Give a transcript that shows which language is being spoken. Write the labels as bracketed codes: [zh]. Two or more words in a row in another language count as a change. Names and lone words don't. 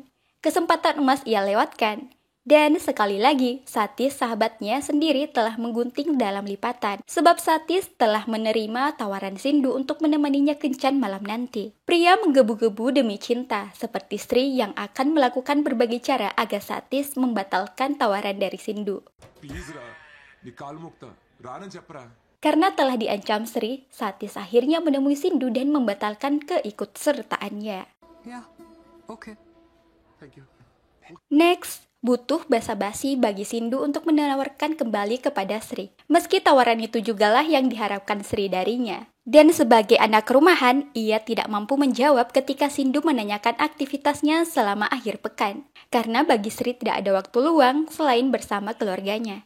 [id] Kesempatan emas ia lewatkan. Dan sekali lagi, Satis sahabatnya sendiri telah menggunting dalam lipatan. Sebab Satis telah menerima tawaran Sindu untuk menemaninya kencan malam nanti. Pria menggebu-gebu demi cinta, seperti Sri yang akan melakukan berbagai cara agar Satis membatalkan tawaran dari Sindu. [te] ప్లీజ్ రా నీ కాలు ముక్తా రానని చెప్పరా. Karena telah diancam Sri, Satis akhirnya menemui Sindu dan membatalkan keikutsertaannya. [en] ya okay Thank you. [id] Next, butuh basa-basi bagi Sindu untuk menawarkan kembali kepada Sri. Meski tawaran itu jugalah yang diharapkan Sri darinya. Dan sebagai anak rumahan, ia tidak mampu menjawab ketika Sindu menanyakan aktivitasnya selama akhir pekan. Karena bagi Sri tidak ada waktu luang selain bersama keluarganya.